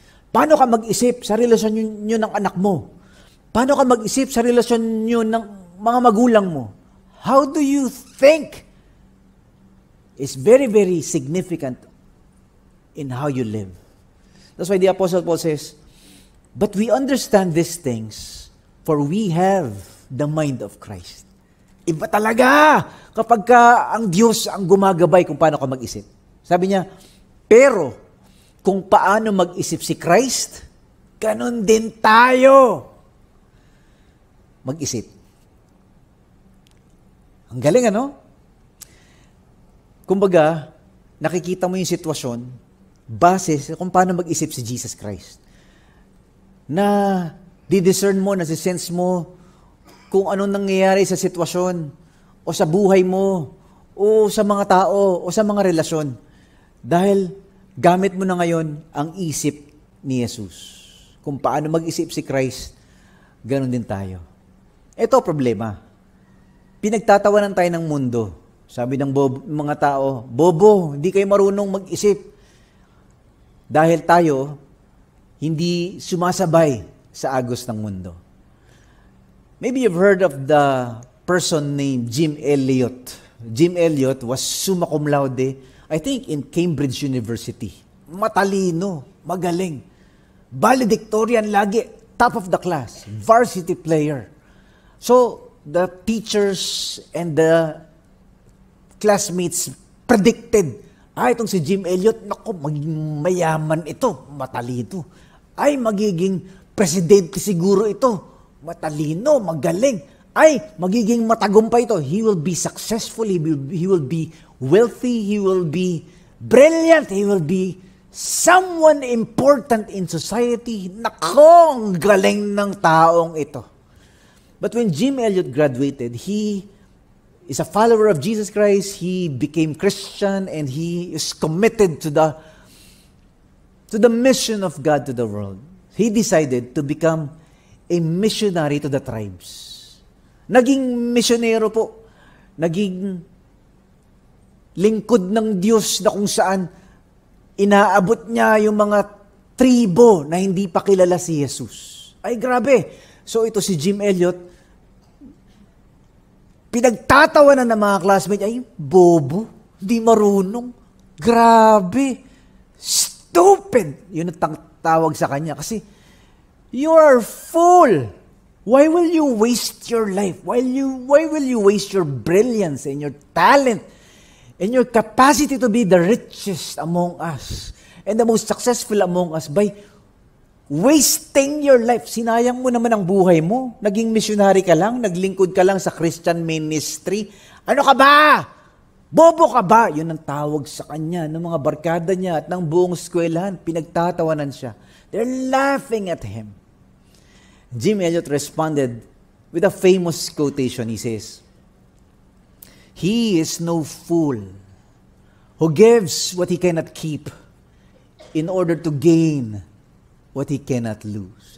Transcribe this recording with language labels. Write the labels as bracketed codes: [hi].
[tl] Paano ka mag-isip sa relasyon nyo ng anak mo? Paano ka mag-isip sa relasyon nyo ng mga magulang mo? [en] How do you think is very, very significant in how you live. That's why the Apostle Paul says, but we understand these things, for we have the mind of Christ. [tl] Iba talaga kapag ang Diyos ang gumagabay kung paano ka mag-isip. Sabi niya, pero kung paano mag-isip si Christ, ganun din tayo mag-isip. Ang galing, ano? Kumbaga, nakikita mo yung sitwasyon base kung paano mag-isip si Jesus Christ. Na di-discern mo, nasi-sense mo kung anong nangyayari sa sitwasyon o sa buhay mo o sa mga tao o sa mga relasyon. Dahil gamit mo na ngayon ang isip ni Jesus. Kung paano mag-isip si Christ, ganun din tayo. Ito problema. Pinagtatawanan tayo ng mundo. Sabi ng mga tao, bobo, hindi kayo marunong mag-isip. Dahil tayo, hindi sumasabay sa agos ng mundo. [en] Maybe you've heard of the person named Jim Elliot. Jim Elliot was summa cum laude, I think in Cambridge University. [tl] Matalino, magaling. Valedictorian lagi, [en] top of the class, varsity player. So, the teachers and the classmates predicted, [tl] itong si Jim Elliot, naku, magiging mayaman ito, matalino. Ay, magiging presidente siguro ito, matalino, magaling. Ay, magiging matagumpay ito. [en] He will be successful, he will be wealthy, he will be brilliant, he will be someone important in society. [tl] Nako, ang galing ng taong ito. [en] But when Jim Elliot graduated, he is a follower of Jesus Christ. He became Christian and he is committed to the mission of God to the world. He decided to become a missionary to the tribes. [tl] Naging misyonero po. Naging lingkod ng Diyos na kung saan inaabot niya yung mga tribo na hindi pa kilala si Jesus. Ay, grabe. So ito si Jim Elliot, pinagtatawanan ng mga classmates, ay, bobo, di marunong, grabe, stupid. Yun ang tawag sa kanya. Kasi, [en] you are fool. Why will you waste your life? Why will you waste your brilliance and your talent and your capacity to be the richest among us and the most successful among us by wasting your life? [tl] Sinayang mo naman ang buhay mo. Naging missionary ka lang, naglingkod ka lang sa Christian ministry. Ano ka ba? Bobo ka ba? Yun ang tawag sa kanya ng mga barkada niya at ng buong eskwelahan. Pinagtatawanan siya. [en] They're laughing at him. Jim Elliot responded with a famous quotation. He says, "He is no fool who gives what he cannot keep in order to gain what he cannot lose."